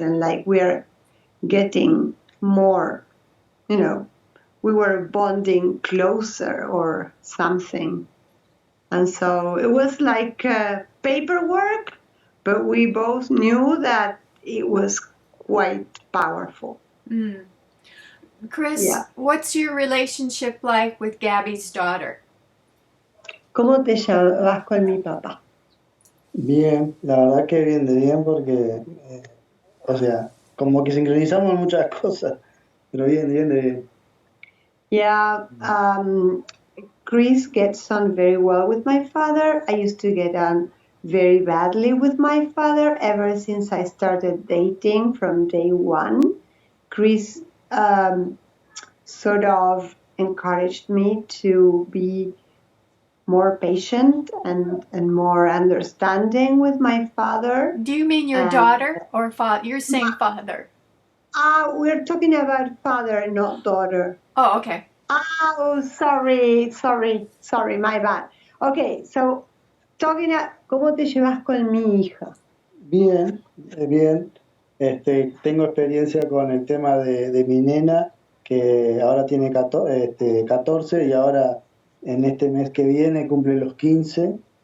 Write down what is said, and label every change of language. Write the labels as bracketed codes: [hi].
[en] And like, we are getting more, we were bonding closer or something. And so it was like paperwork, but we both knew that it was quite powerful. Chris, Yeah. what's your relationship like with Gabby's daughter? [es] ¿Cómo te llevas con mi papá? Bien, la verdad que bien de bien porque, o sea, como que sincronizamos muchas cosas, pero bien de bien. [en] Yeah, Chris gets on very well with my father. I used to get on very badly with my father ever since I started dating from day one. Chris sort of encouraged me to be more patient and more understanding with my father. Do you mean your daughter or father? You're saying father. We're talking about father, not daughter. Oh, okay. Oh, sorry, my bad. Okay, so talking about, [es] ¿cómo te llevas con mi hija? Bien, bien. Tengo experiencia con el tema de mi nena, que ahora tiene 14 y ahora en este mes que viene cumple los 15.